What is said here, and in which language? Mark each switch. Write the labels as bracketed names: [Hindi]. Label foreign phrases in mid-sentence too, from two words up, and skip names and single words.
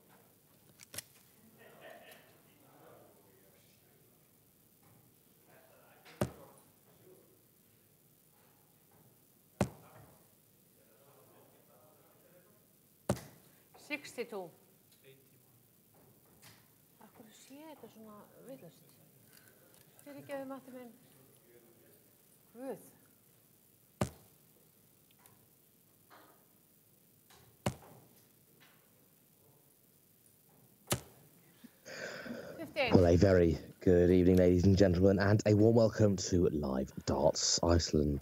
[Icelandic] 62. Akkur sé þetta svona villast. Fyrirgefðu Matti minn. Guð. [English] Well, a very good evening, ladies and gentlemen, and a warm welcome to Live Darts Iceland.